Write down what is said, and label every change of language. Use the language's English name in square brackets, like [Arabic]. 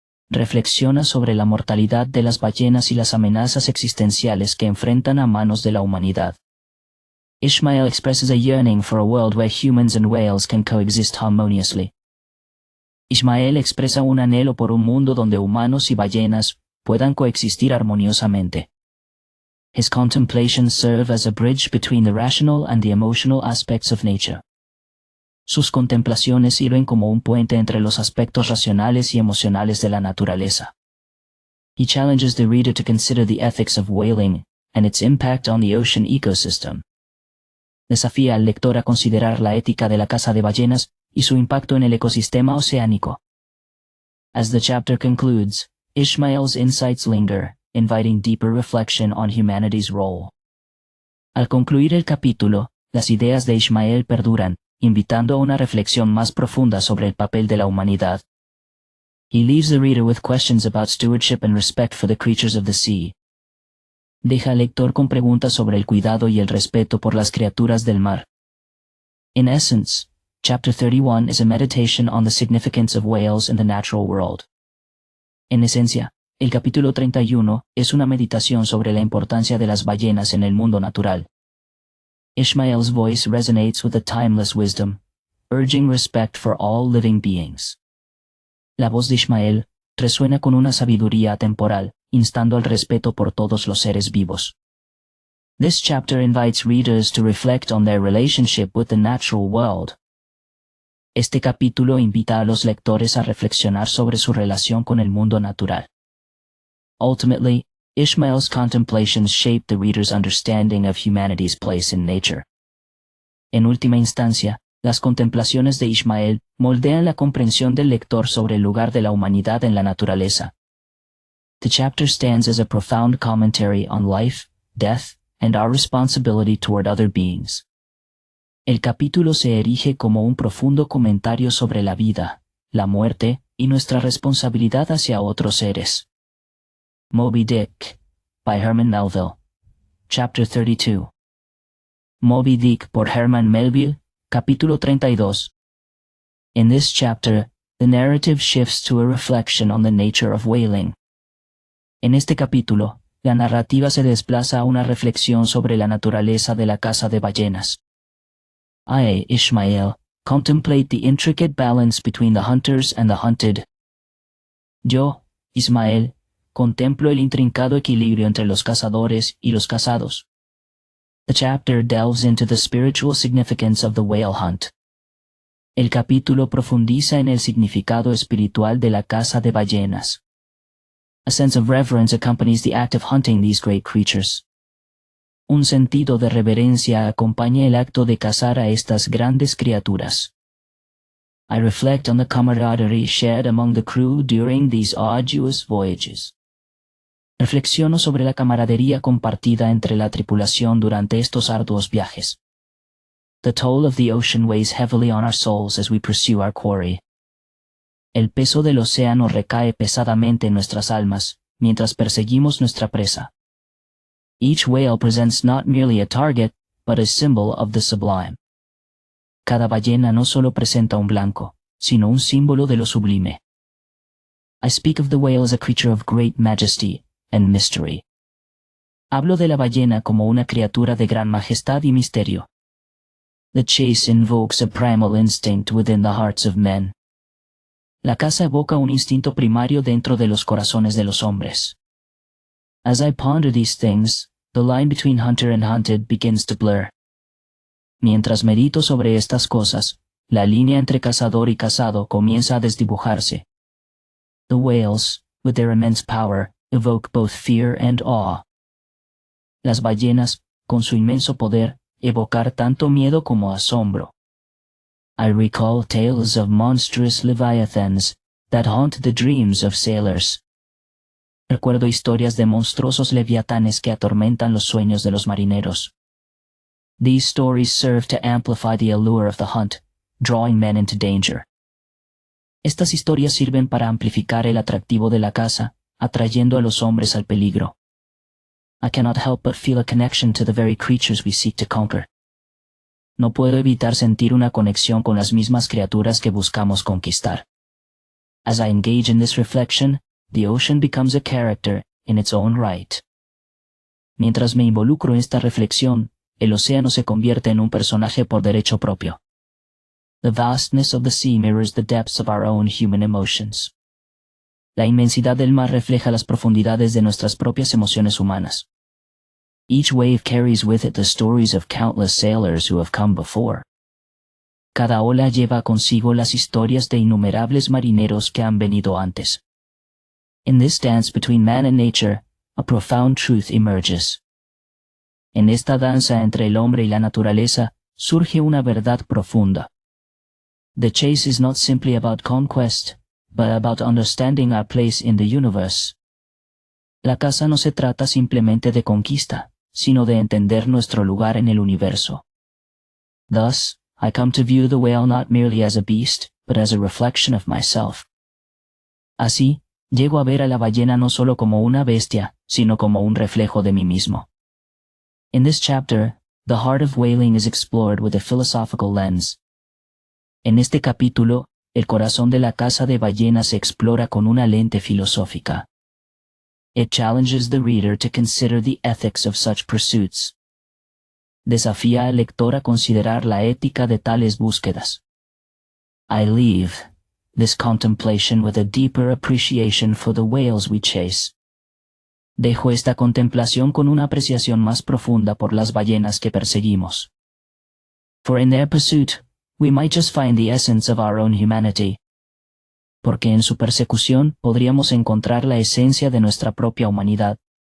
[Spanish] Reflexiona sobre la mortalidad de las ballenas y las amenazas existenciales que enfrentan a manos de la humanidad. [English] Ishmael expresses a yearning for a world where humans and whales can coexist harmoniously. [Spanish] Ishmael expresa un anhelo por un mundo donde humanos y ballenas puedan coexistir armoniosamente. [English] His contemplations serve as a bridge between the rational and the emotional aspects of nature. [Spanish] Sus contemplaciones sirven como un puente entre los aspectos racionales y emocionales de la naturaleza. [English] He challenges the reader to consider the ethics of whaling and its impact on the ocean ecosystem. [Spanish] Desafía al lector a considerar la ética de la caza de ballenas y su impacto en el ecosistema oceánico. [English] As the chapter concludes, Ishmael's insights linger, inviting deeper reflection on humanity's role. [Spanish] Al concluir el capítulo, las ideas de Ishmael perduran, invitando a una reflexión más profunda sobre el papel de la humanidad. [English] He leaves the reader with questions about stewardship and respect for the creatures of the sea. [Spanish] Deja al lector con preguntas sobre el cuidado y el respeto por las criaturas del mar. [English] In essence, Chapter 31 is a meditation on the significance of whales in the natural world. [Spanish] En esencia, el capítulo 31 es una meditación sobre la importancia de las ballenas en el mundo natural. [English] Ishmael's voice resonates with a timeless wisdom, urging respect for all living beings. [Spanish] La voz de Ishmael resuena con una sabiduría atemporal, instando al respeto por todos los seres vivos. [English] This chapter invites readers to reflect on their relationship with the natural world. [Spanish] Este capítulo invita a los lectores a reflexionar sobre su relación con el mundo natural. [English] Ultimately, Ishmael's contemplations shape the reader's understanding of humanity's place in nature. [Spanish] En última instancia, las contemplaciones de Ishmael moldean la comprensión del lector sobre el lugar de la humanidad en la naturaleza. [English] The chapter stands as a profound commentary on life, death, and our responsibility toward other beings. [Spanish] El capítulo se erige como un profundo comentario sobre la vida, la muerte y nuestra responsabilidad hacia otros seres. [English] Moby Dick, by Herman Melville. Chapter 32. [Spanish] Moby Dick por Herman Melville, capítulo 32. [English] In this chapter, the narrative shifts to a reflection on the nature of whaling. [Spanish] En este capítulo, la narrativa se desplaza a una reflexión sobre la naturaleza de la caza de ballenas. [English] I, Ishmael, contemplate the intricate balance between the hunters and the hunted. [Spanish] Yo, Ismael, contemplo el intrincado equilibrio entre los cazadores y los cazados. [English] The chapter delves into the spiritual significance of the whale hunt. [Spanish] El capítulo profundiza en el significado espiritual de la caza de ballenas. [English] A sense of reverence accompanies the act of hunting these great creatures. [Spanish] Un sentido de reverencia acompaña el acto de cazar a estas grandes criaturas. [English] I reflect on the camaraderie shared among the crew during these arduous voyages. [Spanish] Reflexiono sobre la camaradería compartida entre la tripulación durante estos arduos viajes. [English] The toll of the ocean weighs heavily on our souls as we pursue our quarry. [Spanish] El peso del océano recae pesadamente en nuestras almas, mientras perseguimos nuestra presa. [English] Each whale presents not merely a target, but a symbol of the sublime. [Spanish] Cada ballena no solo presenta un blanco, sino un símbolo de lo sublime. [English] I speak of the whale as a creature of great majesty and mystery. [Spanish] Hablo de la ballena como una criatura de gran majestad y misterio. [English] The chase invokes a primal instinct within the hearts of men. [Spanish] La caza evoca un instinto primario dentro de los corazones de los hombres. [English] As I ponder these things, the line between hunter and hunted begins to blur. [Spanish] Mientras medito sobre estas cosas, la línea entre cazador y cazado comienza a desdibujarse. [English] The whales, with their immense power, evoke both fear and awe. [Spanish] Las ballenas, con su inmenso poder, evocar tanto miedo como asombro. [English] I recall tales of monstrous leviathans that haunt the dreams of sailors. [Spanish] Recuerdo historias de monstruosos leviatanes que atormentan los sueños de los marineros. [English] These stories serve to amplify the allure of the hunt, drawing men into danger. [Spanish] Estas historias sirven para amplificar el atractivo de la caza, atrayendo a los hombres al peligro. [English] I cannot help but feel a connection to the very creatures we seek to conquer. [Spanish] No puedo evitar sentir una conexión con las mismas criaturas que buscamos conquistar. [English] As I engage in this reflection, the ocean becomes a character in its own right. [Spanish] Mientras me involucro en esta reflexión, el océano se convierte en un personaje por derecho propio. [English] The vastness of the sea mirrors the depths of our own human emotions. [Spanish] La inmensidad del mar refleja las profundidades de nuestras propias emociones humanas. [English] Each wave carries with it the stories of countless sailors who have come before. [Spanish] Cada ola lleva consigo las historias de innumerables marineros que han venido antes. [English] In this dance between man and nature, a profound truth emerges. [Spanish] En esta danza entre el hombre y la naturaleza, surge una verdad profunda. [English] The chase is not simply about conquest, but about understanding our place in the universe. [Spanish] La caza no se trata simplemente de conquista, sino de entender nuestro lugar en el universo. [English] Thus, I come to view the whale not merely as a beast, but as a reflection of myself. [Spanish] Así, llego a ver a la ballena no solo como una bestia, sino como un reflejo de mí mismo. [English] In this chapter, the heart of whaling is explored with a philosophical lens. [Spanish] En este capítulo, el corazón de la caza de ballenas se explora con una lente filosófica. [English] It challenges the reader to consider the ethics of such pursuits. [Spanish] Desafía al lector a considerar la ética de tales búsquedas. [English] I leave this contemplation with a deeper appreciation for the whales we chase. [Spanish] Dejo esta contemplación con una apreciación más profunda por las ballenas que perseguimos. [English] For in their pursuit, we might just find the essence of our own humanity. [Spanish] Porque en su persecución podríamos encontrar la esencia de nuestra propia humanidad.